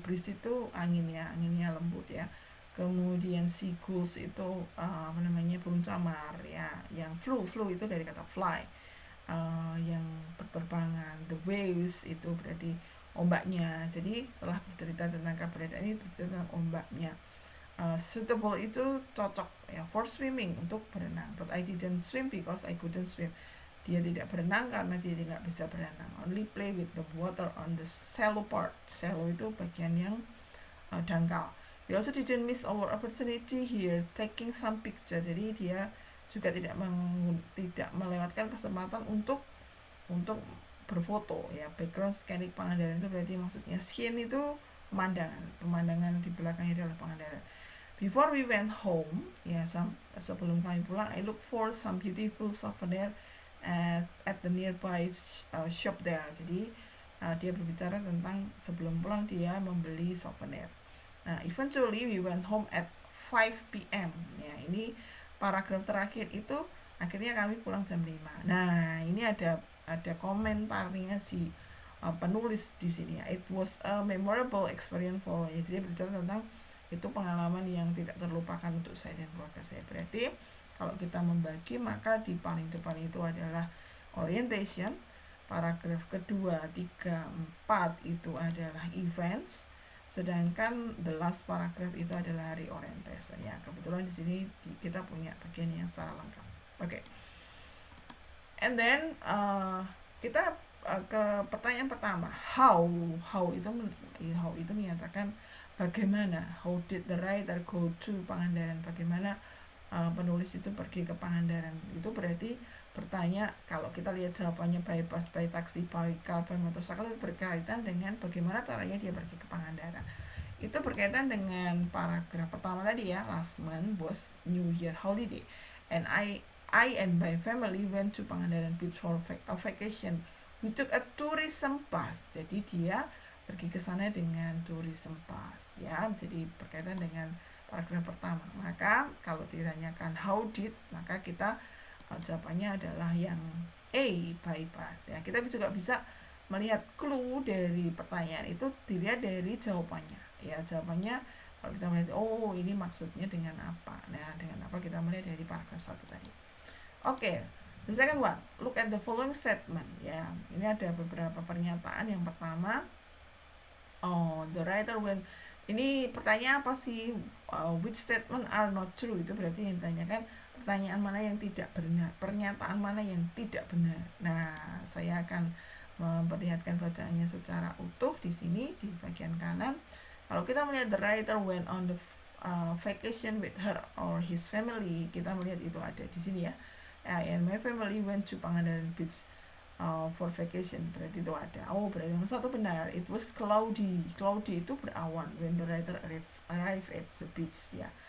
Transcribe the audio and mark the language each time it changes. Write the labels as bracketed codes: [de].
[id] Breeze itu anginnya lembut, ya. Kemudian seagulls itu burung camar, ya. Yang flew itu dari kata fly, yang berterbangan. [en] The waves [id] itu berarti ombaknya. Jadi setelah bercerita tentang keberadaan ini, bercerita tentang ombaknya. Suitable itu cocok, ya, [en] for swimming, [id] untuk berenang. [en] But I didn't swim because I couldn't swim. [id] Dia tidak berenang karena dia tidak bisa berenang. [en] Only play with the water on the shallow part. [id] Shallow itu bagian yang dangkal. [en] We also didn't miss our opportunity here taking some picture. [id] Jadi dia juga tidak melewatkan kesempatan untuk berfoto ya. Background scenic Pangandaran itu berarti maksudnya scene itu pemandangan di belakangnya adalah Pangandaran. [en] Before we went home [id] ya, sebelum kami pulang, [en] I look for some beautiful souvenir at the nearby shop there. [id] Jadi dia berbicara tentang sebelum pulang dia membeli souvenir. [en] Nah, eventually we went home at 5 p.m. [id] Ya, ini paragraf terakhir itu akhirnya kami pulang jam 5. Nah, ini ada komentarnya si penulis di sini ya. [en] It was a memorable experience for me. [id] Jadi berbicara tentang itu pengalaman yang tidak terlupakan untuk saya dan keluarga saya. Berarti kalau kita membagi, maka di paling depan itu adalah orientation, paragraf kedua, 3, 4 itu adalah events, sedangkan [en] the last paragraph [id] itu adalah reorientation ya. Kebetulan di sini kita punya bagian yang secara lengkap. Oke. [en] And then [id] kita ke pertanyaan pertama. How itu menyatakan bagaimana. [en] How did the writer go to Pangandaran? [id] Bagaimana penulis itu pergi ke Pangandaran? Itu berarti bertanya, kalau kita lihat jawabannya by bus, by taxi, by car, by motorcycle, itu berkaitan dengan bagaimana caranya dia pergi ke Pangandaran. Itu berkaitan dengan paragraf pertama tadi ya, [en] last month was New Year holiday and I and my family went to Pangandaran Beach for a vacation. We took a tourism bus. [id] Jadi dia pergi ke sana dengan tourism bus ya. Jadi berkaitan dengan paragraf pertama. Maka kalau ditanyakan how did, maka kita jawabannya adalah yang A, by bus ya. Kita juga bisa melihat clue dari pertanyaan itu dilihat dari jawabannya ya. Jawabannya kalau kita melihat, oh ini maksudnya dengan apa. Nah, dengan apa kita melihat dari paragraf 1 tadi. [en] Oke, the second one, look at the following statement ya. [id] Ini ada beberapa pernyataan. Yang pertama, [en] the writer when, [id] ini pertanyaan apa sih? [en] Which statement are not true? [id] Itu berarti yang ditanyakan pertanyaan mana yang tidak benar, pernyataan mana yang tidak benar. Nah, saya akan memperlihatkan bacaannya secara utuh di sini di bagian kanan. Kalau kita melihat [en] the writer went on the vacation with her or his family, [id] kita melihat itu ada di sini ya. [en] And my family went to Pangandaran Beach for vacation, [id] berarti itu ada. Oh, berarti nomor 1 benar. [en] It was cloudy. Cloudy [id] itu berawan [en] when the writer arrived at the beach ya.